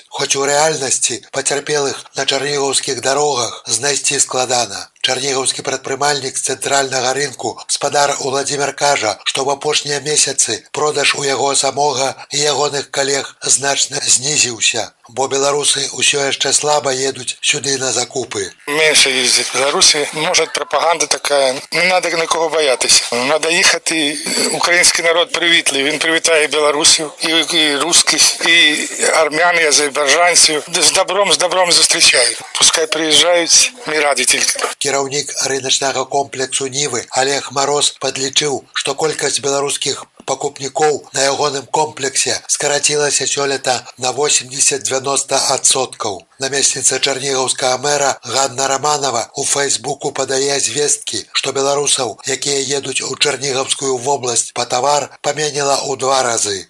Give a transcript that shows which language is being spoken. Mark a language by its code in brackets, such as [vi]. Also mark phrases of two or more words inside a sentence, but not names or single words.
[be] Хоць у рэальнасці пацярпелых на чарнігаўскіх дарогах знайсці складана. Чарнігаўскі прадпрымальнік з цэнтральнага рынку спадар Уладзімір кажа, што в апошнія месяцы продаж у яго самога і ягоных калег значна знізіўся, бо беларусы ўсё яшчэ слаба едуць сюды на закупы. [uk] Менше їздять Беларусі. Може, пропаганда така, не треба нікого боятися. Треба їхати, український народ привітливий, він привітає білорусів, і русских, і армян, і азербайджанців. З добром зустрічають. Пускай приїжджають, ми раді тільки. [be] Кіраўнік рыначнага комплексу Нівы Олег Мороз падлічыў, што колькасць беларускіх пакупнікоў на ягоным комплексе скарацілася сёлета на 80-90%. Намесніца чарнігаўскага мэра Ганна Романова у Фейсбуку падае звесткі, што беларусаў, якія едуць у Чарнігаўскую вобласць па тавар, паменела ў 2 разы.